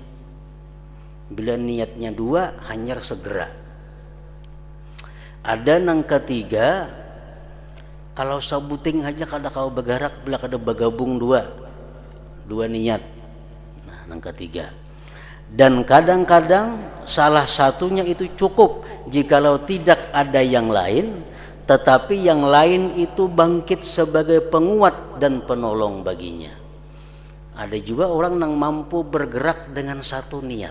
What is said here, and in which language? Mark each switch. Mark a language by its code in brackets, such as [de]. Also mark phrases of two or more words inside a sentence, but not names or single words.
[id] Bila niatnya dua, hanya segera. [bjn] Ada nang ketiga, kalau sabuting aja kada kau bergerak bila kada bergabung dua niat. Nah, nang ketiga. [id] Dan kadang-kadang salah satunya itu cukup jikalau tidak ada yang lain, tetapi yang lain itu bangkit sebagai penguat dan penolong baginya. Ada juga orang yang mampu bergerak dengan satu niat.